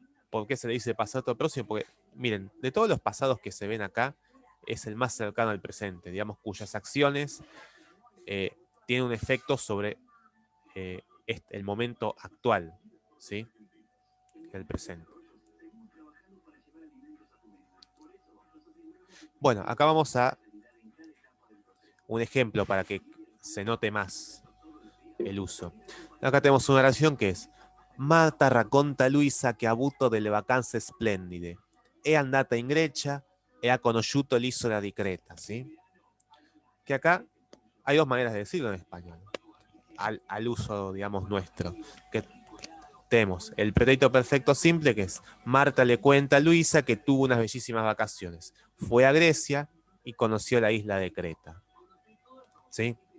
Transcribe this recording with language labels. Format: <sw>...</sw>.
<es>¿Por qué se le dice passato próximo? Porque, miren, de todos los pasados que se ven acá, es el más cercano al presente, digamos, cuyas acciones tienen un efecto sobre el momento actual, ¿sí? El presente. Bueno, acá vamos a un ejemplo para que se note más el uso. Acá tenemos una oración que es:</es> <it>Marta racconta a Luisa che ha avuto delle vacanze splendide. È andata in Grecia e ha conosciuto l'isola di Creta, ¿sí?</it> <es>Que acá hay dos maneras de decirlo en español, al uso, digamos, nuestro. Que tenemos el pretérito perfecto simple, que es: Marta le cuenta a Luisa que tuvo unas bellísimas vacaciones. Fue a Grecia y conoció la isla de Creta, ¿sí?</es>